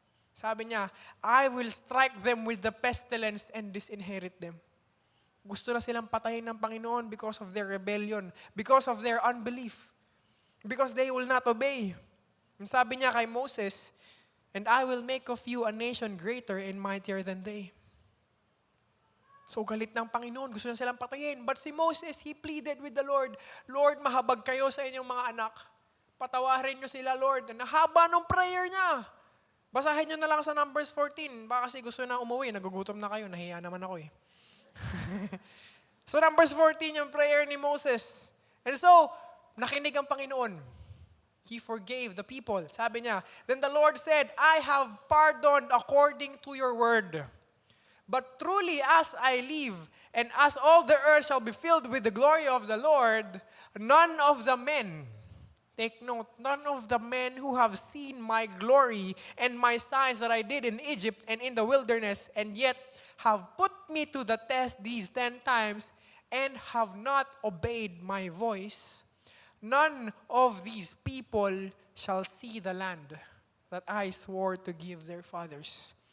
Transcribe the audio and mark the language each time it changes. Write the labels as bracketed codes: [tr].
[tl] Sabi niya, [en] I will strike them with the pestilence and disinherit them. [tl] Gusto na silang patayin ng Panginoon [en] because of their rebellion, because of their unbelief, because they will not obey. And [tl] sabi niya kay [en] Moses, and I will make of you a nation greater and mightier than they. [tl] So galit ng Panginoon, gusto na silang patayin. [en] But si Moses, he pleaded with the Lord, Lord, [tl] mahabag kayo sa inyong mga anak. Patawarin niyo sila, Lord. Nahaba nung prayer niya. Basahin niyo na lang sa Numbers 14. Baka kasi gusto na umuwi, nagugutom na kayo, nahiya naman ako eh. So Numbers 14 yung prayer ni Moses. And so, nakinig ang Panginoon. [en] He forgave the people. [tl] Sabi niya, [en] then the Lord said, I have pardoned according to your word. But truly as I live, and as all the earth shall be filled with the glory of the Lord, none of the men, take note, none of the men who have seen my glory and my signs that I did in Egypt and in the wilderness, and yet have put me to the test these 10 times, and have not obeyed my voice, none of these people shall see the land that I swore to give their fathers.